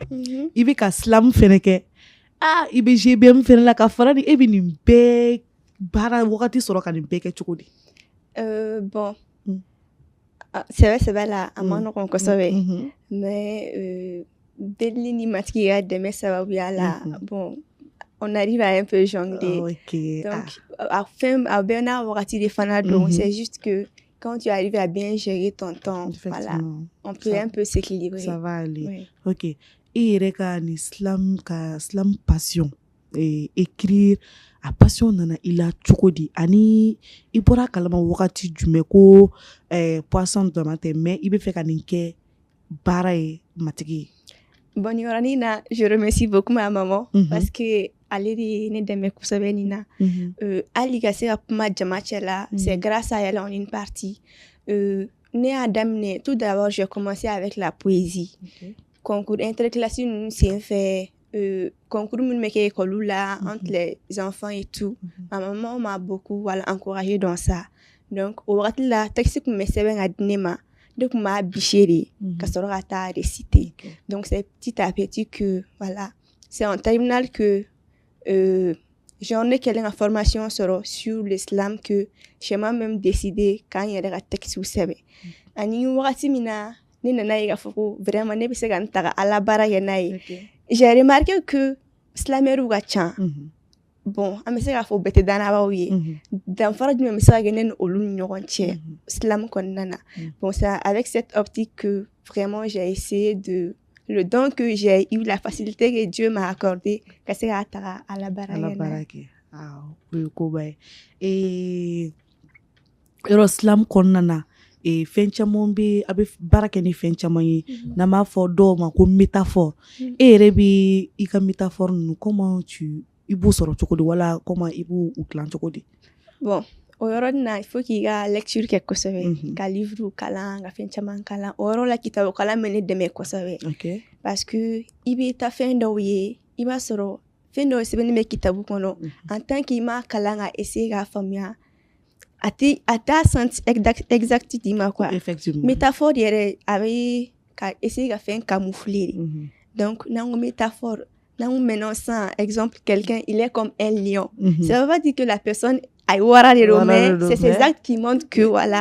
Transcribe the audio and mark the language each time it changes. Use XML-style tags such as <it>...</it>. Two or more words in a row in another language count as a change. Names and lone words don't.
<bm>I bɛ ka slam fɛnɛ kɛ. I bɛ GBM fɛnɛ la ka fara ni e bɛ nin bɛɛ baara wagati sɔrɔ ka nin bɛɛ kɛ cogo di? Bon, sɛbɛ la a ma nɔgɔn kosɛbɛ mais deli ni matigi ka dɛmɛ sababuya la</bm> <fr>bon on arrive à un peu jongler.</fr> <bm>Donc a bɛɛ n'a wagati de fana don.</bm> <fr>C'est juste que quand tu arrives à bien gérer ton temps, voilà, on peut un peu s'équilibrer. Ça va aller. Oui. Ok.</fr> <bm>I yɛrɛ ka ni slam</bm> <fr>passion écrire</fr> <bm>a passion nana i la cogo di ani i bɔra kalama wagati jumɛn ko poisson dɔrɔn tɛ mais i bɛ fɛ ka nin kɛ baara ye matigi ye? Bon, ni yɔrɔnin na</bm> <fr>je remercie beaucoup ma maman parce que</fr> <bm>ale de ye ne dɛmɛ kosɛbɛ nin na. Hali ka se ka kuma jama cɛ la,</bm> <fr>c'est grâce à elle en une partie.</fr> <bm>Ne y'a daminɛ</bm> <fr>tout d'abord j'ai commencé avec la poésie. Concours interclasse</fr> <bm>ninnu senfɛ concours minnu bɛ kɛ école la</bm> <fr>entre les enfants et tout. Ma maman m'a beaucoup encouragé dans ça.</fr> <bm>Donc o wagati la texte kun bɛ sɛbɛn ka di ne ma. Ne kun b'a bicher de ka sɔrɔ ka taa réciter.</bm> <fr>Donc c'est petit à petit que voilà, c'est en terminale que j'en ai</fr> <bm>kɛlen ka formation sɔrɔ</bm> <fr>sur l'islam que j'ai même décidé</fr> <bm>k'an yɛrɛ ka texte sɛbɛn. Ani wagati min na ne nana ye k'a fɔ ko vraiment ne bɛ se ka n ta ka ala baara kɛ n'a ye.</bm> <fr>J'ai remarqué que silamɛyɛriw ka ca.</fr> <bm>Bon, an bɛ se k'a fɔ bɛɛ tɛ dannabaw ye. Danfara jumɛn bɛ se ka kɛ ne ni olu ni ɲɔgɔn cɛ islam kɔnɔna na.</bm> <fr>Bon, c'est avec cette optique que vraiment j'ai essayé de le don que j'ai eu, la facilité que Dieu m'a accordé,</fr> <bm>ka se k'a ta ka ala baara kɛ. O ye koba ye. Yɔrɔ islam kɔnɔna na fɛn caman bɛ a bɛ baara kɛ ni fɛn caman ye n'an b'a fɔ dɔw ma ko métaphore. E yɛrɛ bɛ i ka métaphore ninnu comment i b'u sɔrɔ cogo di wala comment i b'u dilan cogo di? Bon, o yɔrɔnin na</bm> <fr>il faut</fr> <bm>k'i ka lecture kɛ kosɛbɛ, ka livre kalan, ka fɛn caman kalan. O yɔrɔ la kitabu kalan bɛ ne dɛmɛ kosɛbɛ.</bm> <fr>parce que</fr> <bm>i bɛ taa fɛn dɔw ye i b'a sɔrɔ fɛn dɔw sɛbɛnnen bɛ kitabu kɔnɔ</bm> <fr>en tant que</fr> <bm>i m'a kalan ka essayer k'a faamuya a t'a</bm> <fr>senti exact</fr> <bm>d'i ma quoi.</bm> <fr>Effectivement.</fr> <bm>Métaphore yɛrɛ a bɛ ka essayer ka fɛn camoufler de.</bm> <fr>Donc</fr> <bm>n'an ko métaphore n'an ko</bm> <fr>maintenant sans exemple quelqu'un il est comme un lion. Ça veut pas dire que la personne</fr> <bm>a wara de do</bm> <fr>mais c'est ses actes qui montrent que voilà.</fr>